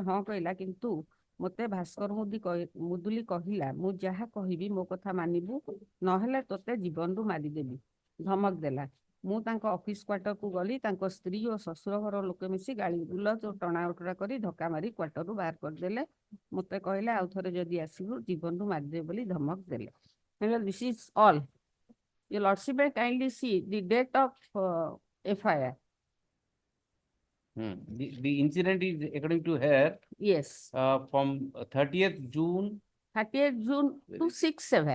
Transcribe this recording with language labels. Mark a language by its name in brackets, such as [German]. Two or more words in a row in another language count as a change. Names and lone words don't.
[Odia] ହଁ କହିଲା କିନ୍ତୁ ମତେ ଭାସ୍କର ମୁଦୁଲି କହିଲା ମୁଁ ଯାହା କହିବି ମୋ କଥା ମାନିବୁ ନହେଲେ ତୋତେ ଜୀବନରୁ ମାରିଦେବି ଧମକ ଦେଲା ମୁଁ ତାଙ୍କ ଅଫିସ କ୍ୱାର୍ଟରକୁ ଗଲି ତାଙ୍କ ସ୍ତ୍ରୀ ଓ ଶ୍ୱଶୁର ଘର ଲୋକେ ମିଶି ଗାଳି ଗୁଲଜ ଓ ଟଣା ଉଟରା କରି ଧକ୍କା ମାରି କ୍ୱାର୍ଟରରୁ ବାହାର କରିଦେଲେ ମତେ କହିଲେ ଆଉ ଥରେ ଯଦି ଆସିବୁ ଜୀବନରୁ ମାରିଦେବେ ବୋଲି ଧମକ ଦେଲେ [English] this is all. Your Lordship may kindly see the date of FIR. The incident is according to her Yes, from 30th June 30th June 267.